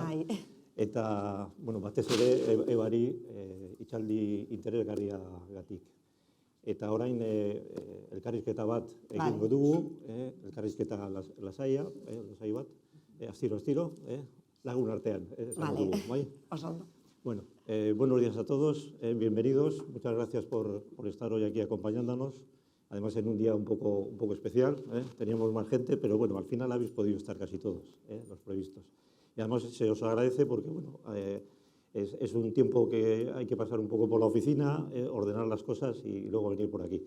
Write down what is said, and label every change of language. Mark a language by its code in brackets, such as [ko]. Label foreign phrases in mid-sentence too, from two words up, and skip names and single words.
[eu] Eta, bueno, batez ere, ebari hitzaldi interesgarriagatik. Eta orain elkarrizketa bat egingo dugu, elkarrizketa lasaia, lasai bat, astiro, lagun artean. [es] Vale, Bueno, buenos días a todos, bienvenidos. Muchas gracias por estar hoy aquí acompañándonos. Además, en un día un poco especial, teníamos más gente, pero bueno, al final habéis podido estar casi todos, los previstos. Y además se os agradece porque, bueno, es un tiempo que hay que pasar un poco por la oficina, ordenar las cosas y luego venir por aquí.